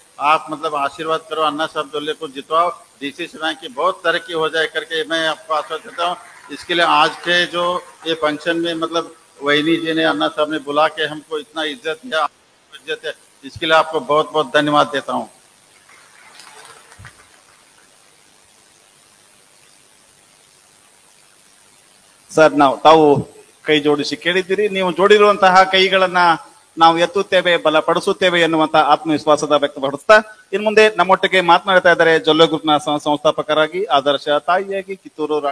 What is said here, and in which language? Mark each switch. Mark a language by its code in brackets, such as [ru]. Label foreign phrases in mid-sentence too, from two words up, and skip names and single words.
[hi] आप मतलब आशीर्वाद करो, अन्ना साहब जोल्ले को जितवाओ, डीसीसी बैंक की बहुत तरक्की हो जाए करके मैं आपको आश्वासन देता हूँ। इसके लिए आज के जो ये फंक्शन में मतलब वहीनी जी ने, अन्ना साहब ने बुला के हमको इतना इज्जत दिया, इज्जत है, इसके लिए आपको बहुत बहुत धन्यवाद देता हूँ। [kn] ಸರ್ ತಾವು ಕೈ ಜೋಡಿಸಿ ಕೇಳಿದ್ದೀರಿ. ನೀವು ಜೋಡಿರುವಂತಹ ಕೈಗಳನ್ನ ನಾವು ಎತ್ತುತ್ತೇವೆ, ಬಲಪಡಿಸುತ್ತೇವೆ ಎನ್ನುವಂತ ಆತ್ಮವಿಶ್ವಾಸದ ವ್ಯಕ್ತಪಡಿಸ್ತಾ ಇನ್ನು ಮುಂದೆ ನಮ್ಮೊಟ್ಟಿಗೆ ಮಾತನಾಡ್ತಾ ಇದ್ದಾರೆ ಜೊಲ್ಲೆ ಗ್ರೂಪ್ನ ಸಂಸ್ಥಾಪಕರಾಗಿ, ಆದರ್ಶ ತಾಯಿಯಾಗಿ, ಕಿತ್ತೂರು